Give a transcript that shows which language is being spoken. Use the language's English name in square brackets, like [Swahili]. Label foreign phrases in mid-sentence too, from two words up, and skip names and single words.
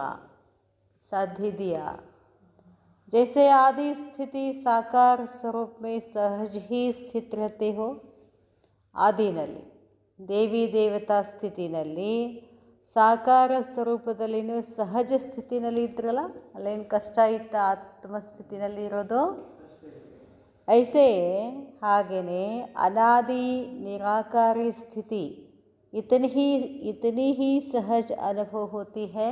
[Kannada] ಸಾಧ್ಯ ಇದೆಯಾ? [Hindi] जैसे आदि स्थिति साकार स्वरूप में सहज ही स्थित रहते हो. [Kannada] ಆದಿನಲ್ಲಿ ದೇವಿ ದೇವತಾ ಸ್ಥಿತಿನಲ್ಲಿ ಸಾಕಾರ ಸ್ವರೂಪದಲ್ಲಿನೂ ಸಹಜ ಸ್ಥಿತಿನಲ್ಲಿ ಇದ್ರಲ್ಲ, ಅಲ್ಲೇನು ಕಷ್ಟ ಇತ್ತ ಆತ್ಮಸ್ಥಿತಿನಲ್ಲಿ ಇರೋದು? [Hindi] ಐಸೆ ಹಾಗೆಯೇ अनादि निराकारी स्थिति इतनी ही सहज अनुभव होती है.